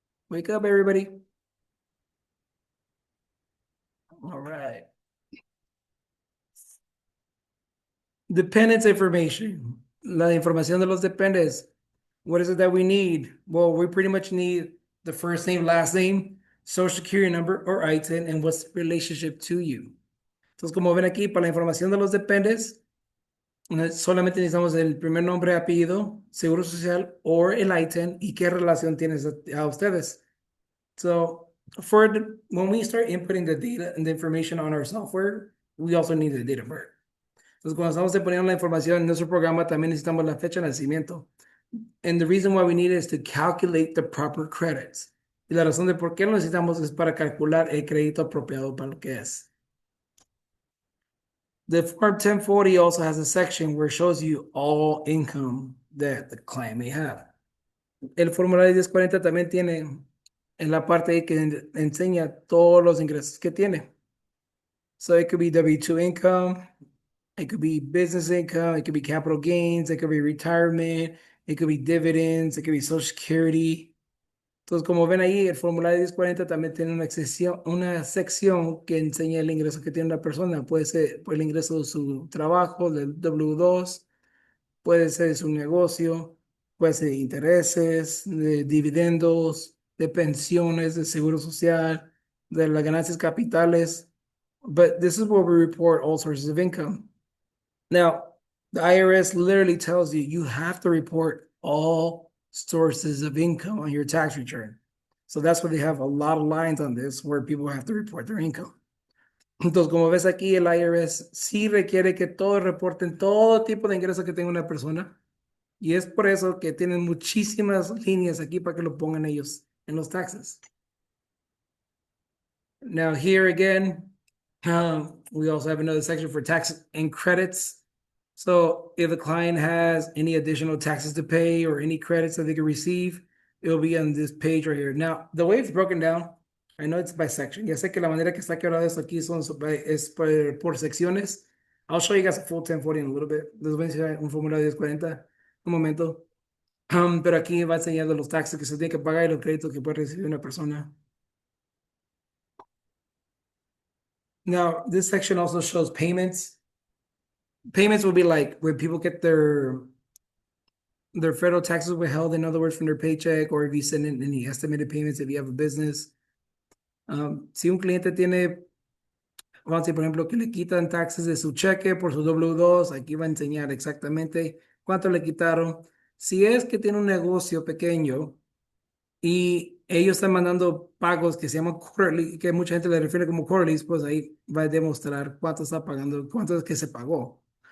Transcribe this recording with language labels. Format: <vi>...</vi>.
<en>Wake up, everybody. All right. Dependents information.</en> <es>La información de los dependes.</es> <en>What is it that we need? Well, we pretty much need the first name, last name, social security number or ITIN, and what's the relationship to you.</en> <es>Entonces, como ven aquí, para la información de los dependes, solamente necesitamos el primer nombre, apellido, seguro social o el ITIN y qué relación tienes a ustedes.</es> <en>So when we start inputting the data and the information on our software, we also need the date of birth.</en> <es>Entonces, cuando estamos poniendo la información en nuestro programa, también necesitamos la fecha de nacimiento.</es> <en>And the reason why we need it is to calculate the proper credits.</en> <es>Y la razón de por qué lo necesitamos es para calcular el crédito apropiado para lo que es.</es> <en>The Form 1040 also has a section where it shows you all income that the client may have.</en> <es>El formulario 1040 también tiene en la parte ahí que enseña todos los ingresos que tiene.</es> <en>So it could be W-2 income, it could be business income, it could be capital gains, it could be retirement, it could be dividends, it could be Social Security.</en> <es>Entonces, como ven ahí, el formulario 1040 también tiene una sección que enseña el ingreso que tiene la persona. Puede ser el ingreso de su trabajo, del W2, puede ser de su negocio, puede ser de intereses, de dividendos, de pensiones, de seguro social, de las ganancias capitales.</es> <en>But this is where we report all sources of income. Now, the IRS literally tells you you have to report all sources of income on your tax return. So that's why they have a lot of lines on this where people have to report their income.</en> <es>Entonces, como ves aquí, el IRS sí requiere que todos reporten todo tipo de ingresos que tenga una persona. Y es por eso que tienen muchísimas líneas aquí para que lo pongan ellos en los taxes.</es> <en>Now, here again, we also have another section for tax and credits. So if the client has any additional taxes to pay or any credits that they can receive, it'll be on this page right here. Now, the way it's broken down, I know it's by section.</en> <es>Ya sé que la manera que está quebrado esto aquí es por secciones.</es> <en>I'll show you guys a full 1040 in a little bit.</en> <es>Les voy a enseñar un formulario 1040. Un momento. Pero aquí va enseñando los taxes que se tiene que pagar y los créditos que puede recibir una persona.</es> <en>Now, this section also shows payments. Payments will be like when people get their federal taxes withheld, in other words, from their paycheck, or if you send in any estimated payments if you have a business.</en> <es>Si un cliente tiene, vamos a decir, por ejemplo, que le quitan taxes de su cheque por su W2, aquí va a enseñar exactamente cuánto le quitaron. Si es que tiene un negocio pequeño y ellos están mandando pagos que se llaman quarterly, que mucha gente le refiere como quarterlies, pues ahí va a demostrar cuánto está pagando, cuánto es que se pagó.</es>